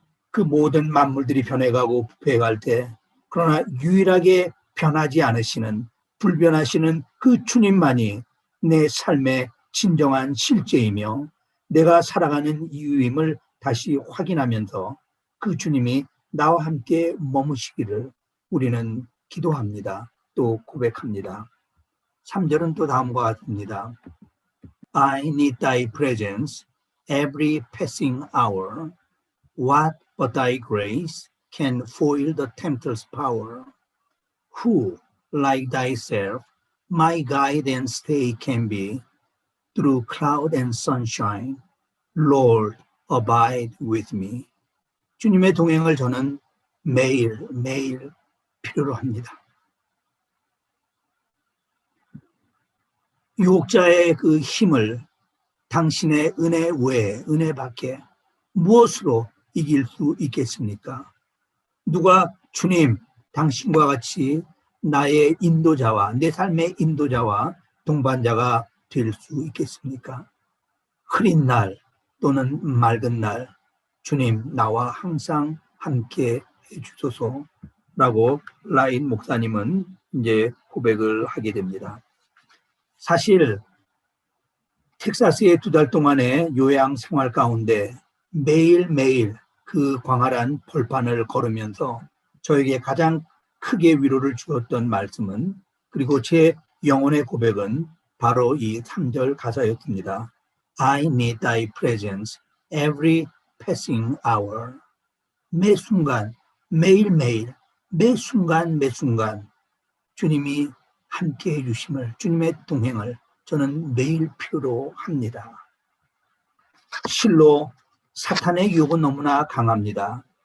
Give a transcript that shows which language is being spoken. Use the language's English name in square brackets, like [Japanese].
[Korean] 그 모든 만물들이 변해가고 부패해갈 때 그러나 유일하게 변하지 않으시는 불변하시는 그 주님만이 내 삶의 진정한 실제이며 내가 살아가는 이유임을 다시 확인하면서 그 주님이 나와 함께 머무시기를 우리는 기도합니다. 또 고백합니다. 3절은 또 다음과 같습니다. [English] I need thy presence every passing hour. What but thy grace can foil the tempter's power? Who, like thyself, my guide and stay can be, through cloud and sunshine, Lord, abide with me. [Korean] 주님의 동행을 저는 매일 필요로 합니다. 유혹자의 그 힘을 당신의 은혜 외에, 은혜 밖에 무엇으로 이길 수 있겠습니까? 누가 주님, 당신과 같이 나의 인도자와 내 삶의 인도자와 동반자가 될 수 있겠습니까? 흐린 날 또는 맑은 날 주님 나와 항상 함께 해주소서라고 라인 목사님은 이제 고백을 하게 됩니다. 사실 텍사스의 2달 동안의 요양 생활 가운데 매일매일 그 광활한 벌판을 걸으면서 저에게 가장 크게 위로를 주었던 말씀은, 그리고 제 영혼의 고백은 바로 이 3절 가사였습니다. [English] I need thy presence every passing hour. [Korean] 매 순간, 매일매일, 매 순간 주님이 함께 해주심을, 주님의 동행을 저는 매일 필요로 합니다. 실로 사탄의 유혹은 너무나 강합니다.